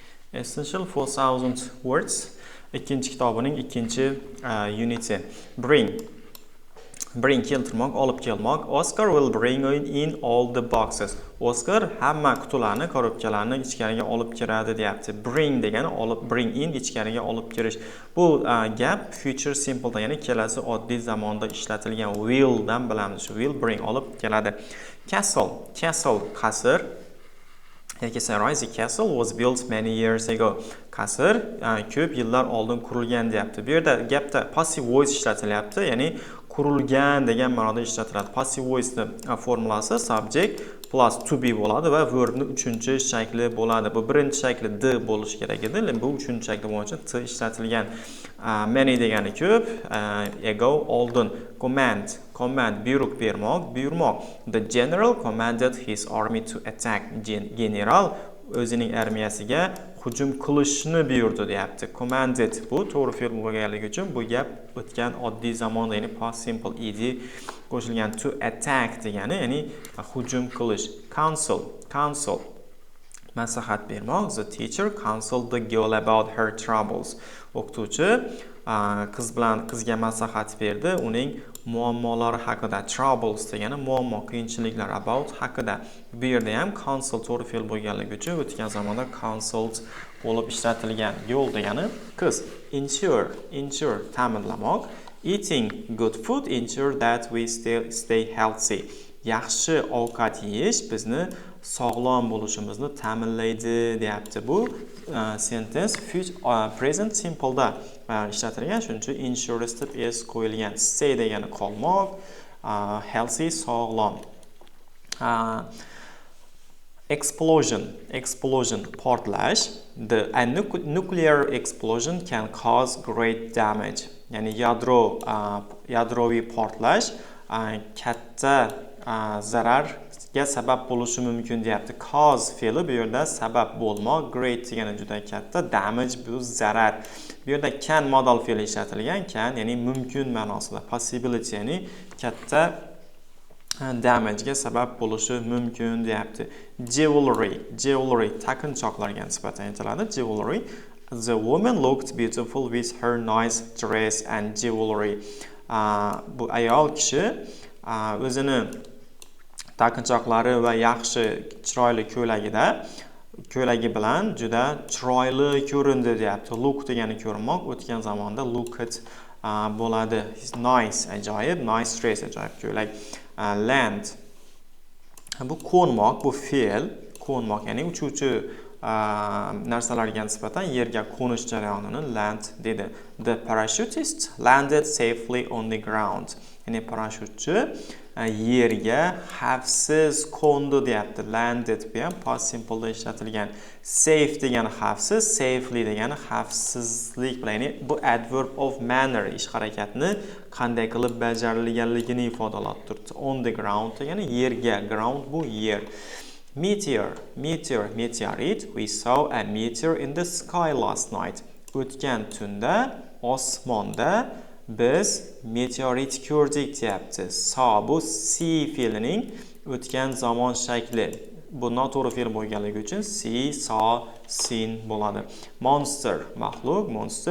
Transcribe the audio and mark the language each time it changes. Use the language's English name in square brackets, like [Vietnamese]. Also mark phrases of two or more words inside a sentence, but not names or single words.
[English] Essential 4000 words. [Uzbek] İkinci kitobining ikkinchi uniti. Bring keltirmoq, olib kelmoq. [English] Oscar will bring in all the boxes. [Uzbek] Oscar hamma qutilarni, korobkalarni ichkariga olib kiradi deyapti. Bring degani [English] bring in [Uzbek] ichkariga olib kirish. Bu gap [English] future simple [Uzbek] da, ya'ni kelasi oddiy zamonda ishlatilgan will dan bilamiz. [English] Will bring [Uzbek] olib keladi. Castle qasr. [English] The castle was built many years ago. [Uzbek] Qasr ko'p yillar oldin qurilgan deyapti. Bu yerda gapda [English] passive voice [Uzbek] ishlatilyapti, ya'ni qurilgan degan ma'noda ishlatiladi. [English] Passive voice [Uzbek] formulasi [English] subject plus to be [Uzbek] bo'ladi va verbning uchinchi shakli bo'ladi. Bu birinchi shakli d bo'lishi kerak edi, lekin bu uchinchi shakli bo'yicha t ishlatilgan. Many degani ko'p, ago oldin. Command buyruq bermoq, buyurmoq. [English] The general commanded his army to attack. [Uzbek] General o'zining armiyasiga hujum qilishni buyurdi deyapti. Commanded bu to'g'ri fe'l bo'lganligi uchun bu gap o'tgan oddiy zamonda, ya'ni [English] past simple [Uzbek] ed qo'shilgan. [English] To attack [Uzbek] degani ya'ni hujum qilish. Counsel maslahat bermoq. [English] The teacher counseled the girl about her troubles. [Uzbek] O'qituvchi qizga maslahat berdi uning muammolari haqida. Troubles degani muammo, qiyinchiliklar, about haqida. Bu yerda ham counsel to'g'ri fe'l bo'lganligi uchun o'tgan zamonda counseled bo'lib ishlatilgan. Yo'l degani qiz. Ensure ta'minlamoq. [English] Eating good food ensure that we stay healthy. [Uzbek] Yaxshi ovqat yeyish bizni sog'lom bo'lishimizni ta'minlaydi deyapti. Bu sentence [English] present simple [Uzbek] da ishlatilgan, shuning uchun ensure deb s qo'yilgan. Stay degani qolmoq, healthy sog'lom. Explosion portlash. [English] A nuclear explosion can cause great damage. [Uzbek] Ya'ni yadroviy portlash katta zararga sabab bo'lishi mumkin deyapti. Cause fe'li bu yerda sabab bo'lmoq, great degani juda katta, damage bu zarar. Bu yerda can modal fe'li ishlatilgan, can ya'ni mumkin ma'nosida, possibility ya'ni katta damage ga sabab bo'lishi mumkin deyapti. Jewelry taqinchoqlarga nisbatan aytiladi. Jewelry. [English] The woman looked beautiful with her nice dress and jewelry. [Uzbek] Bu ayol kishi o'zini taqinchoqlari va yaxshi chiroyli ko'ylagi bilan juda chiroyli ko'rindi deyapti. Look degani ko'rmoq, o'tgan zamonda looked bo'ladi. Nice ajoyib, [English] nice dress [Uzbek] ajoyib ko'ylak. Land bu qo'nmoq, bu fe'l, qo'nmoq ya'ni uchuvchi narsalarga nisbatan yerga qo'nish jarayonini land dedi. [English] The parachutist landed safely on the ground. [Uzbek] Ya'ni parashutchi yerga xavfsiz qo'ndi deyapti. Landed bu ham [English] past simple [Uzbek] da ishlatilgan. Safe degani xavfsiz, safely degani xavfsizlik bilan, ya'ni bu [English] adverb of manner, [Uzbek] ish harakatni qanday qilib bajarilganligini ifodalab turibdi. [English] On the ground [Uzbek] degani yerga, ground bu yer. Meteorite. [English] We saw a meteor in the sky last night. [Uzbek] O'tgan tunda osmonda biz meteorit ko'rdik deyapti. Saw bu see fe'lining o'tgan zamon shakli. Bu noto'g'ri fe'l bo'lganligi uchun [English] see, saw, seen [Uzbek] bo'ladi. Monster maxluq, monster.